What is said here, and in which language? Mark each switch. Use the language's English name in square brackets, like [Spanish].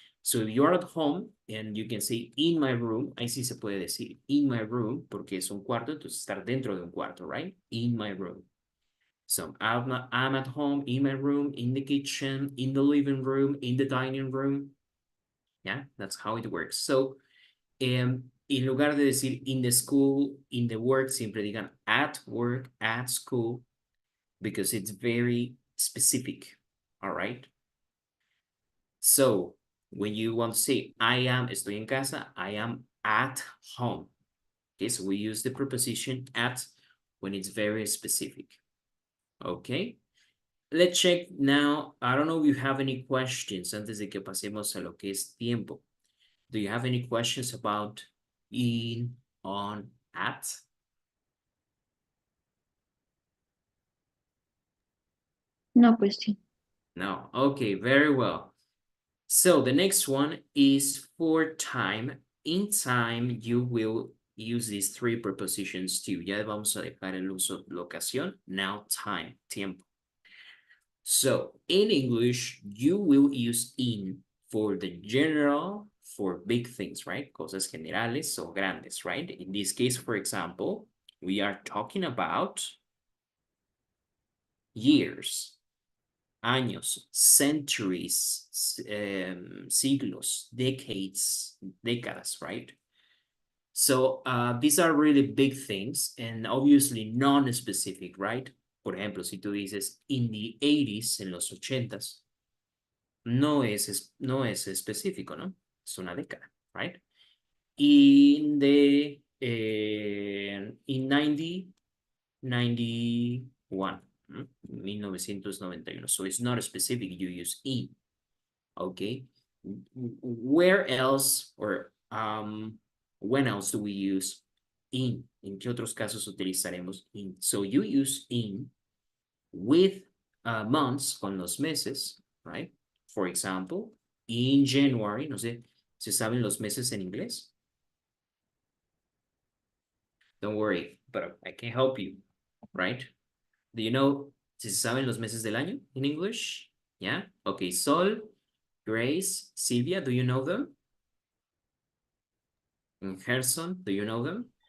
[English] So if you're at home and you can say in my room, [Spanish] ahí sí se puede decir [English] in my room [Spanish] porque es un cuarto, entonces estar dentro de un cuarto, right? [English] In my room. So I'm at home, in my room, in the kitchen, in the living room, in the dining room. Yeah, that's how it works. So, [Spanish] en lugar de decir [English] in the school, in the work, [Spanish] siempre digan [English] at work, at school, because it's very specific, all right? So, when you want to say I am, [Spanish] estoy en casa, [English] I am at home. Okay, so we use the preposition at when it's very specific. Okay, let's check now. I don't know if you have any questions [Spanish] antes de que pasemos a lo que es tiempo. [English] Do you have any questions about in, on, at? No question. No. Okay, very well. So the next one is for time. In time, you will use these three prepositions too. [Spanish] Ya vamos a dejar el uso de la ocasión. [English] Now, time, tiempo. So in English, you will use in for the general, for big things, right? [Spanish] Cosas generales o grandes, [English] right? In this case, for example, we are talking about years, años, centuries, siglos, decades, décadas, right? So these are really big things and obviously non-specific, right? [Spanish] Por ejemplo, si tú dices [English] in the 80s, [Spanish] en los 80s, no es específico, ¿no? Es una década, right? [English] In the, in 91, 1991. So it's not specific, you use in, okay? Where else or when else do we use in? [Spanish] ¿En qué otros casos utilizaremos in? [English] So you use in with months, [Spanish] con los meses, right? [English] For example, in January, [Spanish] no sé, ¿se saben los meses en inglés? [English] Don't worry, but I can help you, right? Do you know, [Spanish] si se saben los meses del año [English] in English? Yeah? Okay, Sol, Grace, Silvia, do you know them? And Gerson, do you know them?